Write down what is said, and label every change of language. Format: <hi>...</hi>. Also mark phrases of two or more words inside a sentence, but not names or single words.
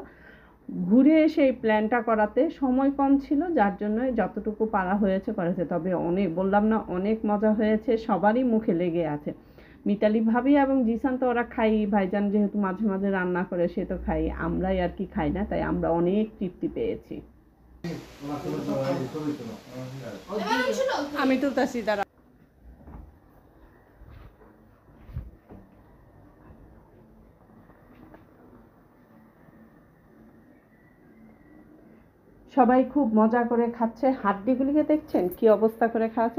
<bn>ঘুরে এসে এই প্ল্যানটা করাতে সময় কম ছিল, যার জন্য যতটুকু পারা হয়েছে করেছে। তবে অনেক, বললাম না, অনেক মজা হয়েছে, সবারই মুখে লেগে আছে। মিতালি ভাবি এবং জিসান তো ওরা খাই, ভাইজান যেহেতু মাঝে মাঝে রান্না করে সে তো খাই, আমরাই আর কি খাই না, তাই আমরা অনেক তৃপ্তি পেয়েছি।</bn> <it>Ma non ce l'ho.</it> <bn>আমি তুলতাছি দাঁড়া। সবাই খুব মজা করে খাচ্ছে, হাড্ডিগুলিকে দেখছেন কি অবস্থা করে খাচ্ছে।</bn>